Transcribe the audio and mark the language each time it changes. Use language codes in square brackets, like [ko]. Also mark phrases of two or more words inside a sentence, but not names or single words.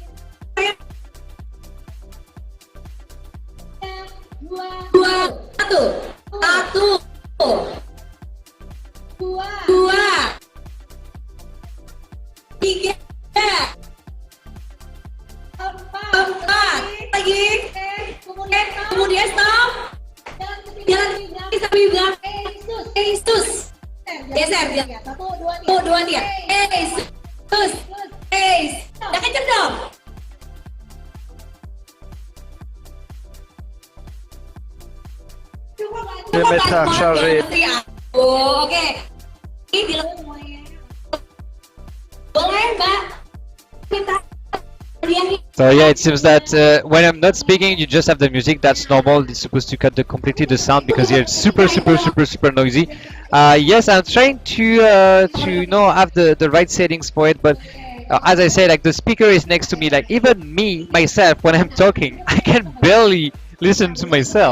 [id] Dua, satu, dua, tiga, empat, lagi, kemudian stop, jalan sambil bilang, ASUS, geser dia, dua dia, ASUS, udah kenceng dong. [fr] Je vais mettre à recharger. [id] Oh, oke. Ini boleh, Mbak. Minta dia. [en] So yeah, it seems that when I'm not speaking, you just have the music. That's normal. It's supposed to cut completely the sound because here it's super noisy. Yes, I'm trying to have the right settings for it, but as I said, like the speaker is next to me. Like even me myself, when I'm talking, I can barely listen to myself.